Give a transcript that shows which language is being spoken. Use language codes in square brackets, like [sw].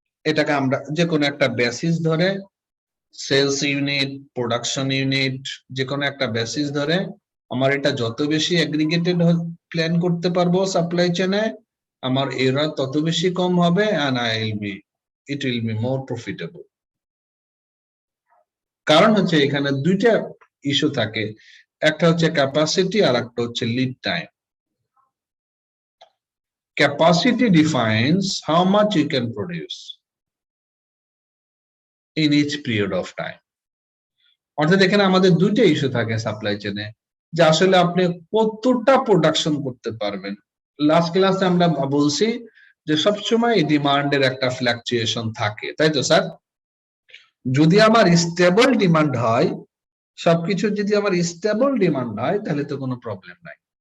[bn] এটাকে আমরা যে কোনো একটা বেসিস ধরে, সেলস ইউনিট, প্রোডাকশন ইউনিট, যে কোনো একটা বেসিস ধরে আমার এটা যত বেশি অ্যাগ্রিগেটেড প্ল্যান করতে পারবো সাপ্লাই চেইনে, আমার এরর তত বেশি কম হবে [en] and it will be more profitable। [bn] কারণ হচ্ছে এখানে দুইটা ইস্যু থাকে, একটা হচ্ছে ক্যাপাসিটি আর একটা হচ্ছে lead time. [en] Capacity defines how much you can produce in each period of time. [bn] অর্থাৎ এখানে আমাদের দুইটা ইস্যু থাকে সাপ্লাই চেনে, যে আসলে আপনি কতটা প্রোডাকশন করতে পারবেন। লাস্ট ক্লাসে আমরা বলছি যে সবসময় ডিমান্ডের একটা ফ্ল্যাকচুয়েশন থাকে, তাই তো স্যার? যদি আমার স্টেবল ডিমান্ড হয়, সবকিছু যদি আমার স্টেবল ডিমান্ড হয়, তাহলে তো কোনো প্রবলেম নাই।